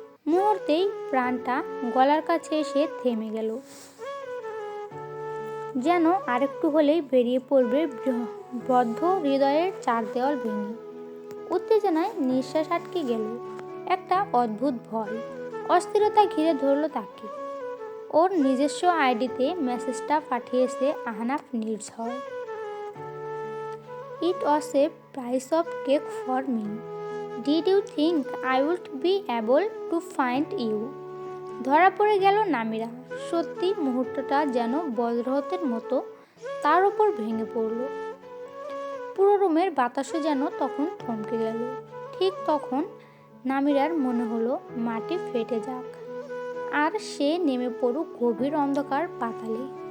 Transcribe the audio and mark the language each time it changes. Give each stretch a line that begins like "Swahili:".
Bangla: মুহূর্তেই প্রাণটা গলার কাছে এসে থেমে গেল, যেন আরেকটু হলেই বেরিয়ে পড়বে বদ্ধ হৃদয়ের 4 দেওয়াল ভেঙে। উত্তেজনায় নিঃশ্বাস আটকে গেল। একটা অদ্ভুত ভয়, অস্থিরতা ঘিরে ধরল তাকে। ওর নিজস্ব আইডিতে মেসেজটা পাঠিয়েছে আহনাফ নির্ঝর।
English: It was a piece of cake for me. Did you think I would be able to find you?
Bangla: ধরা পড়ে গেল নামিরা। সত্যি মুহূর্তটা যেন বজ্রপাতের মতো তার উপর ভেঙে পড়ল। পুরো রুমের বাতাসও যেন তখন থমকে গেল। ঠিক তখন নামিরার মনে হলো মাটি ফেটে যাক, আর সে নেমে পড়ুক গভীর অন্ধকার পাতালে।